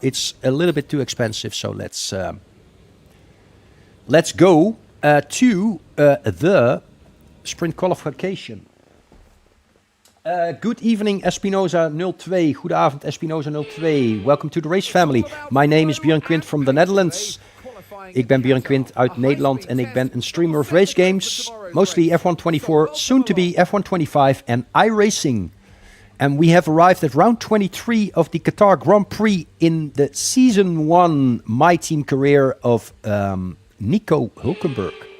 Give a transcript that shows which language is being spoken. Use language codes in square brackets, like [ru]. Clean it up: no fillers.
[en] It's a little bit too expensive, so let's go to the sprint qualification. Good evening, Espinoza02. [nl] Goedenavond, [en] Espinoza02. Welcome to the race family. My name is Björn Quint from the Netherlands. [nl] Ik ben Björn Quint uit Nederland en ik ben een streamer of race games. [en] Mostly F124, soon to be F125 and iRacing. And we have arrived at round 23 of the Qatar Grand Prix in the Season 1 My Team career of Nico Hulkenberg.